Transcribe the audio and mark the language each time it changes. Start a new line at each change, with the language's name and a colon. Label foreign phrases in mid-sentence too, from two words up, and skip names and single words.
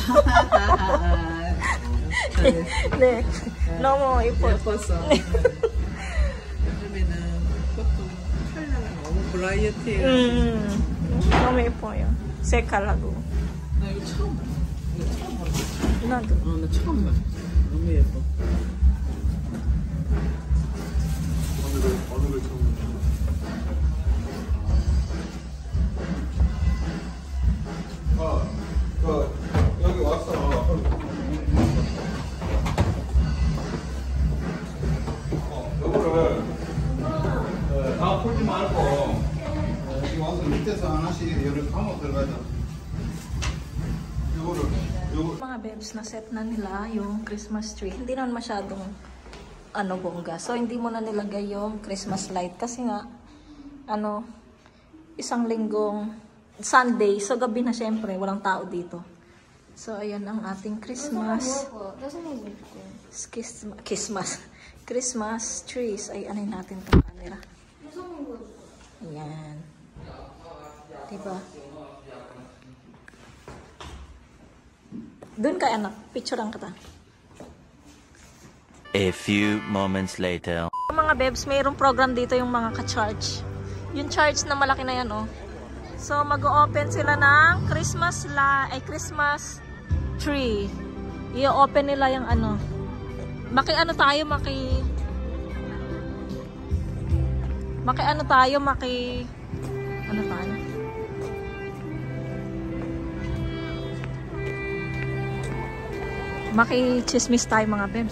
English: Ne. No mo ipo. variety.
Korean: 너무 예뻐요. 색깔하고. 나 이거 처음 봐. 나도. 나 처음 봐. 너무 예뻐. 어느 걸 처음 여기 왔어. 요거를 다 풀지 말고 여기 와서 밑에서 하나씩 열을 감아 들어가자. 요거를
Filipino: Mga babes, na set na nila yung
English: Christmas tree.
Filipino: Hindi naman masyadong bongga. So, hindi mo na nilagay yung
English: Christmas light.
Filipino: Kasi nga, isang linggong Sunday. So, gabi na syempre. Walang tao dito. So, ayan ang ating Christmas.
English: Christmas trees.
Filipino: Ay, anay natin itong camera. Ayan. Diba? Doon kay anak. Picturean kita.
English: A few moments later.
Filipino: Mga bebs, mayroong program dito yung mga ka-charge. Yung charge na malaki na yan, oh. So, mag-o-open sila ng Christmas tree. I-open nila yung Maki-chismis tayo mga bebs.